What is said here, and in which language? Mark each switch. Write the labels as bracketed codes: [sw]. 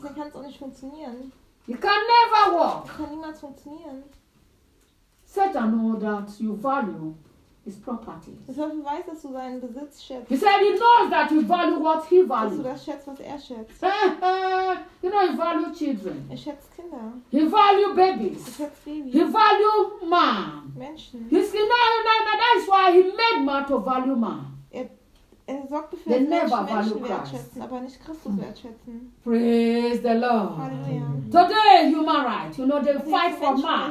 [de] Das kann auch nicht funktionieren. [en] It can never work. [de] Das kann niemals funktionieren. [en] Satan knows that you value his property. [de] Satan weiß, dass du seinen Besitz schätzt. [en] He said he knows that you value what he values. [de] Dass du das schätzt, was er schätzt. [en] You know, he values children. [de] Er schätzt Kinder. [en] He values babies. [de] Er schätzt Babys. [en] He values man. [de] Menschen. [en] He said, no, that is why he made man to value man. [de] Er sorgt dafür, dass Menschen wertschätzen, Christ. Aber nicht Christus wertschätzen. [en] Praise the Lord. [de] Halleluja. [en] Today, human rights, you know, they also fight for man.